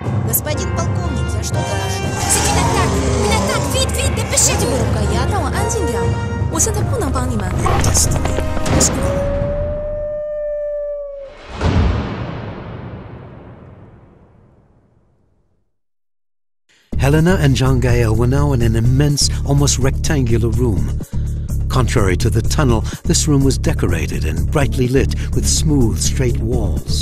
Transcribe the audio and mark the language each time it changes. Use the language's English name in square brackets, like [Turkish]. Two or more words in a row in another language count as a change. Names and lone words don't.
[Russian] Господин полковник, я что-то... [French] C'est une attaque! Une attaque! Vite, vite, dépêchez-vous! [Chinese] 这位如果呀，让我安静点。我现在不能帮你们。 [English] Destiny is gone. Helena and Jean Gael were now in an immense, almost rectangular room. Contrary to the tunnel, this room was decorated and brightly lit with smooth, straight walls.